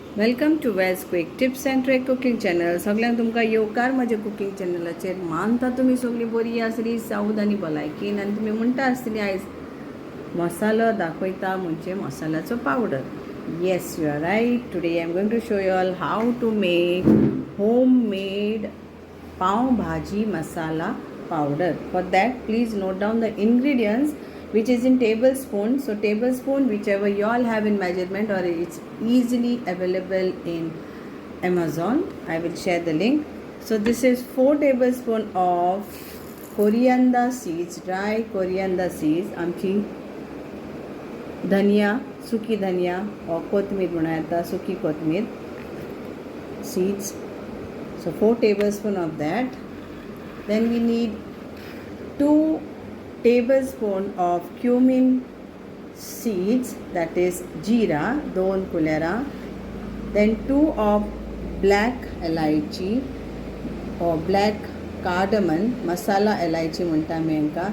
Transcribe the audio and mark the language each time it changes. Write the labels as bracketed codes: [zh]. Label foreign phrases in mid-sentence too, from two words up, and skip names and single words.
[en] Welcome to Veg Quick Tips and Trick Cooking Channel. [kok] सगळ्यांक तुमकां येवकार म्हज्या कुकिंग चॅनलाचेर. मानता तुमी सगळीं बरी आसली, सावध आनी भलायकीन, आनी तुमी म्हणटा आसतलीं आयज मसालो दाखयता म्हणजे मसाल्याचो पावडर. [en] Yes, you are right. Today I am going to show you all how to make home made pav bhaji masala powder. For that, please note down the ingredients, which is in tablespoon. So tablespoon, whichever you all have in measurement, or it's easily available in Amazon. I will share the link. So this is 4 tablespoon of coriander seeds, dry coriander seeds. [kok] आमची धनिया, सुकी धनिया or कोथमीर म्हणून येता, सुकी कोथमीर seeds. [en] So 4 tablespoon of that. Then we need 2 tablespoon of cumin seeds, that is jeera, 2 kulera. Then 2 of black elaichi or black cardamom, [kok] masala elaichi munta menka.